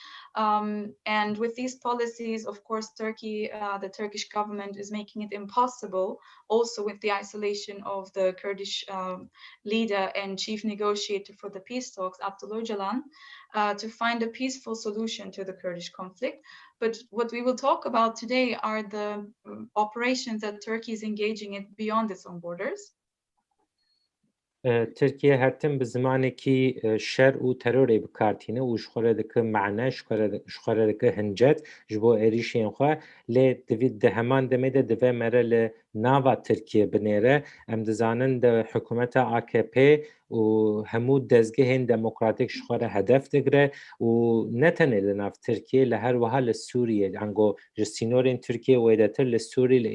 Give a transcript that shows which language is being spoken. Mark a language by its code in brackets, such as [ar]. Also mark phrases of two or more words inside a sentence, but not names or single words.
[en] And with these policies, of course, the Turkish government is making it impossible, also with the isolation of the Kurdish leader and chief negotiator for the peace talks, Abdullah Öcalan, to find a peaceful solution to the Kurdish conflict. But what we will talk about today are the operations that Turkey is engaging in beyond its own borders. [ku] ترکیه هەرتم bi zimanekî şer û terorê bikartîne û ji xwe re dike mene, ji xwe re dike hincet ji bo êrişên xwe lê di heman demê de dibe mere li nava Tirkiye binêre. Em dizanin de hikûmeta AKP û hemû dezgehên demokratîk ji xwe re hedef digire û ne tenê li nav Tirkiye li her wiha li Sûriye ango ji sînorên Tirkiye wêdetir li Sûrî li